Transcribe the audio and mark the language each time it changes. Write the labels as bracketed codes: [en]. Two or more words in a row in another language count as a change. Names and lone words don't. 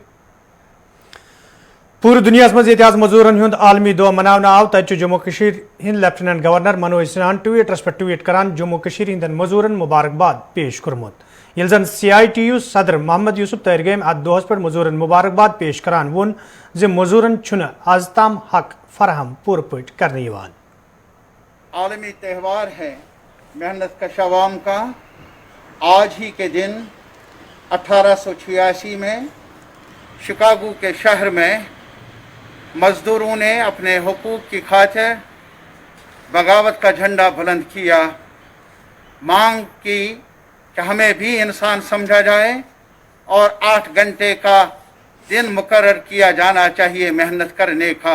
[ks] पूरे दुनिया मज मजूरन हुंद आलमी दो मनावन आव तत जम्मू कशीर हिंद लेफ्टिनेंट गवर्नर मनोज सिन्हान ट्वीटरस पे ट्वीट करान जम्मू कशीर हिंदन मजूरन मुबारकबाद पेश कोरमुत ये जन CITU सदर मोहम्मद यूसुफ तैरगेम अत दोहस पे मजूरन मुबारकबाद पेश करान वोन जे मजूरन छुन आज ताम हक फराहम पूरे पट करने यवान। [ur] عالمی تہوار ہے محنت کش عوام کا. آج ہی کے دن 1886 میں شکاگو کے شہر میں مزدوروں نے اپنے حقوق کی خاطر بغاوت کا جھنڈا بلند کیا، مانگ کی کہ ہمیں بھی انسان سمجھا جائے اور 8 گھنٹے کا دن مقرر کیا جانا چاہیے محنت کرنے کا.